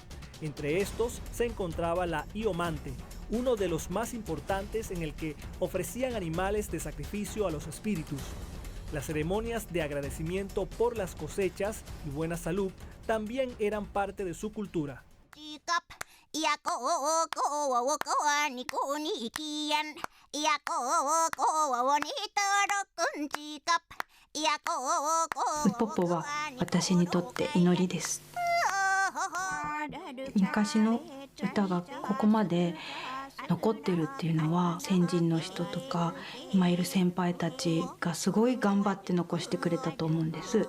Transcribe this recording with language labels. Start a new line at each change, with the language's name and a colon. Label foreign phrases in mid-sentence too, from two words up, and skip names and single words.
Spanish: Entre estos se encontraba la iomante, uno de los más importantes en el que ofrecían animales de sacrificio a los espíritus. Las ceremonias de agradecimiento por las cosechas y buena salud también eran parte de su cultura.
Japanese: Popo は私にとって祈りです。昔の歌がここまで残ってるっていうのは先人の人とか今いる先輩たちがすごい頑張って残してくれたと思うんです。